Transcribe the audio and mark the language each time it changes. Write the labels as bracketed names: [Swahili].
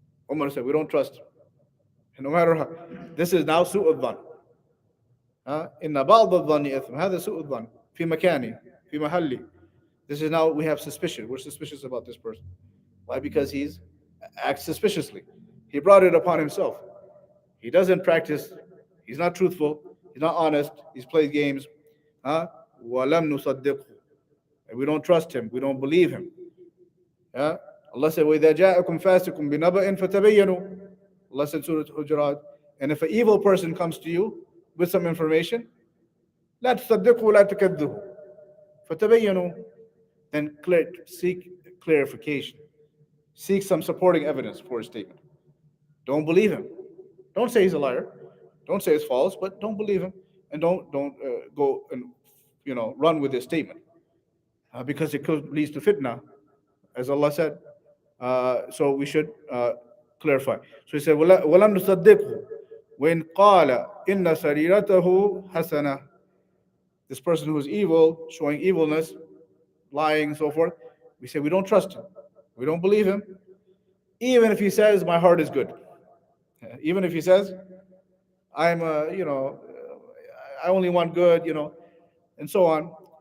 [English] Umar said, we don't trust him. And no matter how, this is now [Arabic] سوء الظن. إن بعض الظن إثم. هذا سوء الظن في مكاني في محلي. [English] This is now we have suspicion. We're suspicious about this person. Why? Because he's acts suspiciously. He brought it upon himself. He doesn't practice. He's not truthful. He's not honest. He's played games. [Arabic] وَلَمْ نُصَدِّقْهُ. [English] And we don't trust him. We don't believe him. Allah said, [Arabic] وَإِذَا جَاءَكُمْ فَاسِقٌ بِنَبَإٍ فَتَبَيَّنُوا. [English] Allah said, Surah Hujurat. And if an evil person comes to you with some information, [Arabic] لَا تُصَدِّقْهُ لَا تُكَذِّبُهُ فَتَبَيَّنُوا. [English] Then seek clarification. Seek some supporting evidence for his statement. Don't believe him. Don't say he's a liar. Don't say it's false, but don't believe him, and don't go and run with his statement, because it could lead to fitna, as Allah said. So we should clarify. So he said, [Arabic] وَلَمْ نُصَدِّقْهُ وَإِنْ قَالَ إِنَّ سَرِيرَتَهُ حَسَنَةٌ. [English] This person who is evil, showing evilness, lying and so forth, we say we don't trust him. We don't believe him. Even if he says, my heart is good. Even if he says, I'm I only want good, and so on.